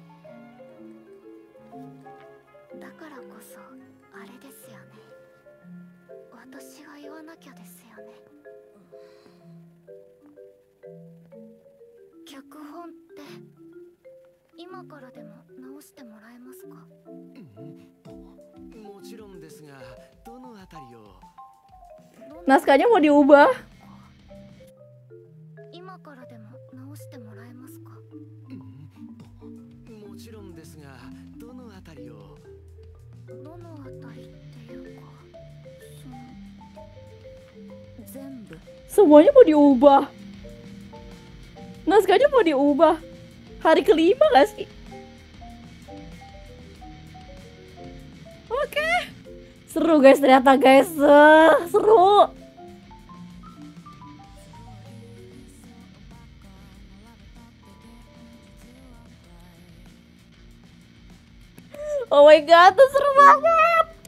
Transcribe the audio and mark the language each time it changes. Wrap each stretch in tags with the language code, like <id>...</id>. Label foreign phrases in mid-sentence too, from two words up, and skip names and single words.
<ja>だからこそあれですよね、私が言わなきゃですよね。脚本って今からでも直してもらえますか？もちろんですが、どのあたりを。</ja> <id>Naskahnya mau diubah.</id> <ja>今からでも直してもらえますか？もちろんですが、どのあたりを。どのあたりっていうか、全部。</ja> <id>Semuanya mau diubah. Naskahnya mau diubah. Hari kelima gak sih? Oke. Seru guys, ternyata guys. Seru.</id> <en>Oh my god,</en> <id>itu seru banget.</id>